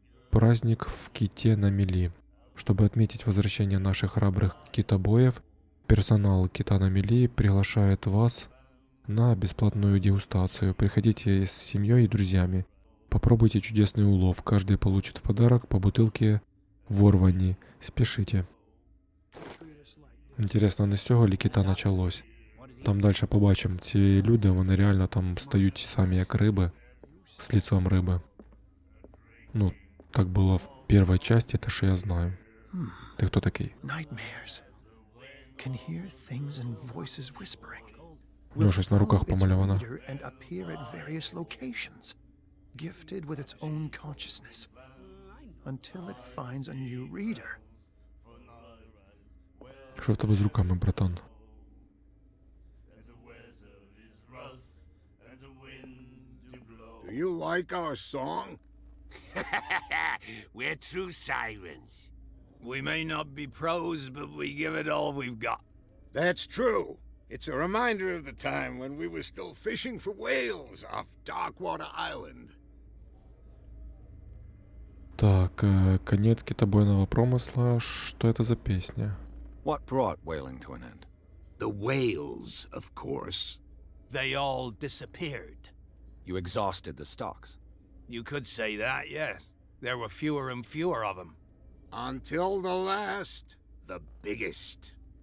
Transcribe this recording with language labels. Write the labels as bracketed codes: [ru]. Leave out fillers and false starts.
[ru] Праздник в ките на мели. Чтобы отметить возвращение наших храбрых китобоев, персонал кита на мели приглашает вас на бесплатную дегустацию. Приходите с семьей и друзьями. Попробуйте чудесный улов. Каждый получит в подарок по бутылке ворвані. [uk] Спішите. Інтересно, не з цього лі кита почалось. Там далі побачимо. Ці люди, вони реально там стають самі як риби, з лицом риби. Ну, так було в першій часті, те, що я знаю. Ти хто такий? [en] Nightmares. Can hear things and voices whispering. [uk] Ну, щось на руках [en] Follow its [uk] помальовано. [en] reader and appear at various locations, gifted with its own consciousness, until it finds a new reader. [uk] Що в тебе з руками, братан? [en] Do you like our song? We're true sirens. We may not be pros, but we give it all we've got. That's true. It's a reminder of the time when we were still fishing for whales off Darkwater Island. [ru] Так, конец китобойного промысла. Что это за песня? [en] What brought whaling to an end? The whales, of course. They all disappeared. You exhausted the stocks. You could say that, yes. There were fewer and fewer of them. Until the last, the biggest.